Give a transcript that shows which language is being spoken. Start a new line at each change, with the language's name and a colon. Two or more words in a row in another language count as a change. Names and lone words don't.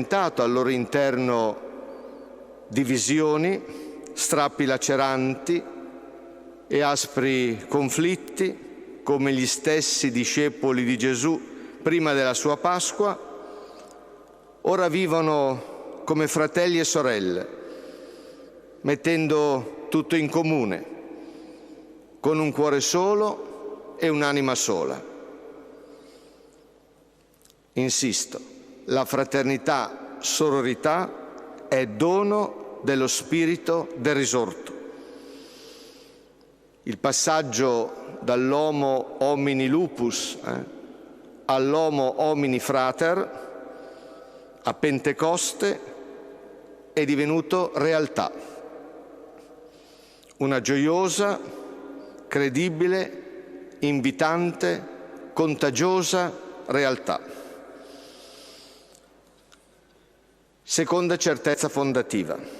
Italian: al loro interno divisioni, strappi laceranti e aspri conflitti, come gli stessi discepoli di Gesù prima della sua Pasqua, ora vivono come fratelli e sorelle, mettendo tutto in comune, con un cuore solo e un'anima sola. Insisto, la fraternità sororità è dono dello spirito del risorto. Il passaggio dall'
Latin: homo homini lupus
Italian: all'
Latin: homo homini frater
Italian: a Pentecoste è divenuto realtà. Una gioiosa, credibile, invitante, contagiosa realtà. Seconda certezza fondativa.